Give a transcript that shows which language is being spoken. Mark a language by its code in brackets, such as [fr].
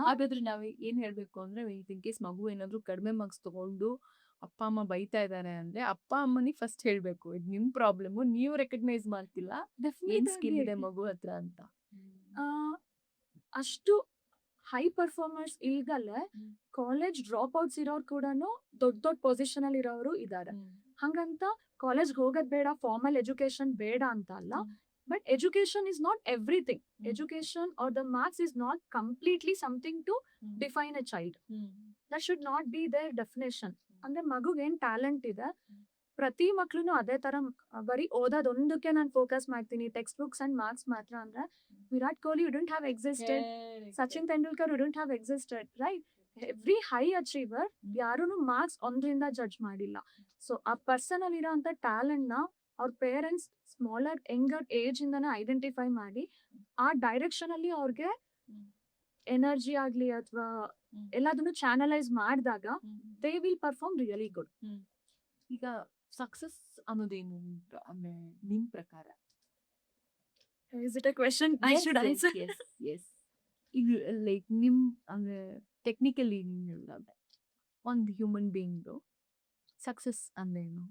[kn] ಹಾಗಾದ್ರೆ ನಾವ್ ಏನ್ ಹೇಳ್ಬೇಕು ಅಂದ್ರೆ, ಇನ್ ಕೇಸ್ ಮಗು ಏನಾದ್ರು ಕಡಿಮೆ ಮಾರ್ಕ್ಸ್ ತಗೊಂಡು ಅಪ್ಪ ಅಮ್ಮ ಬೈತಾ ಇದಾರೆ ಅಂದ್ರೆ ಅಪ್ಪ ಅಮ್ಮನಿಗೆ ಫಸ್ಟ್ ಹೇಳ್ಬೇಕು, ಇದು ನಿಮ್ ಪ್ರಾಬ್ಲಮ್, ನೀವು ರೆಕಗ್ನೈಸ್ ಮಾಡ್ತಿಲ್ಲ, ಏನ್ ಸ್ಕಿಲ್ ಇದೆ ಮಗು ಹತ್ರ ಅಂತ. ಅಷ್ಟು high performers ಇಲ್ದಲೆ college drop outs ಇರೋರು ಕೂಡ ದೊಡ್ಡ ದೊಡ್ಡ ಪೊಸಿಷನ್ ಅಲ್ಲಿ ಇರೋರು ಇದ್ದಾರೆ. ಹಂಗಂತ ಕಾಲೇಜ್ ಹೋಗೋದ್ ಬೇಡ, ಫಾರ್ಮಲ್ ಎಜುಕೇಶನ್ ಬೇಡ ಅಂತ ಅಲ್ಲ. [en] But education is not everything. Education or the marks is not completely something to define a child. That should not be their definition. [kn] ಅಂದ್ರೆ ಮಗುಗೆ ಏನ್ ಟ್ಯಾಲೆಂಟ್ ಇದೆ, ಪ್ರತಿ ಮಕ್ಳುನು ಅದೇ ತರ ಬರೀ ಓದೋದೊಂದಕ್ಕೆ ನಾನು ಫೋಕಸ್ ಮಾಡ್ತೀನಿ, ಟೆಕ್ಸ್ಟ್ ಬುಕ್ಸ್ ಅಂಡ್ ಮಾರ್ಕ್ಸ್ ಮಾತ್ರ ಅಂದ್ರೆ Virat Kohli [en] wouldn't have existed, [kn] Sachin Tendulkar wouldn't have existed, right? Every high achiever ಯಾರೂನು marks ಒಂದರಿಂದ ಜಡ್ಜ್ ಮಾಡಿಲ್ಲ. ಸೊ ಆ ಪರ್ಸನ್ ಅಲ್ಲಿ ಇರೋಂಥ ಟ್ಯಾಲೆಂಟ್ ನ ಅವ್ರ ಪೇರೆಂಟ್ಸ್ ಸ್ಮಾಲರ್ ಯಂಗರ್ ಏಜ್ ಇಂದಾನೆ ಐಡೆಂಟಿಫೈ ಮಾಡಿ ಆ ಡೈರೆಕ್ಷನ್ ಅಲ್ಲಿ ಅವ್ರಿಗೆ ಎನರ್ಜಿ ಆಗ್ಲಿ ಅಥವಾ ಎಲ್ಲದನ್ನು ಚಾನಲೈಸ್ ಮಾಡಿದಾಗ [en] They will perform really good. [kn] ಈಗ ಸಕ್ಸಸ್ ಅನ್ನೋದೇನು ಅಂದ್ರೆ ನಿಮ್ ಪ್ರಕಾರ? [en] Is it a question I should answer? Yes. [kn] ಈಗ ಲೈಕ್ ನಿಮ್ ಅಂದ್ರೆ ಟೆಕ್ನಿಕಲಿ ನಿಮ್ ಹೇಳಿದ್ರೆ ಒಂದು ಹ್ಯೂಮನ್ ಬೀಯಿಂಗ್ ಸಕ್ಸಸ್ ಅಂದ್ರೇನು?